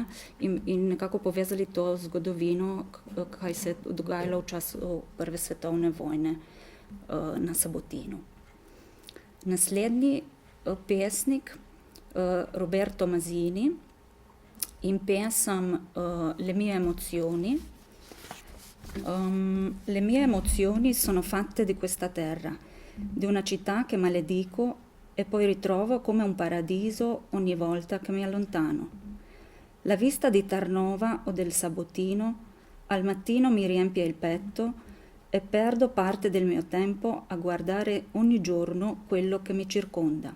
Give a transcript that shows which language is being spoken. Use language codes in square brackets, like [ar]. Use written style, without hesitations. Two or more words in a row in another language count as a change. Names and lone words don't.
[sl] In nekako povezali to zgodovino, kaj se je dogajalo v času Prve svetovne vojne na Sabotinu. Naslednji pesnik, Roberto Masini, in pesem Le mie emozioni. [it] Le mie emozioni sono fatte di questa terra, di una città che maledico e poi ritrovo come un paradiso ogni volta che mi allontano. La vista di Tarnova o del Sabotino al mattino mi riempie il petto e perdo parte del mio tempo a guardare ogni giorno quello che mi circonda.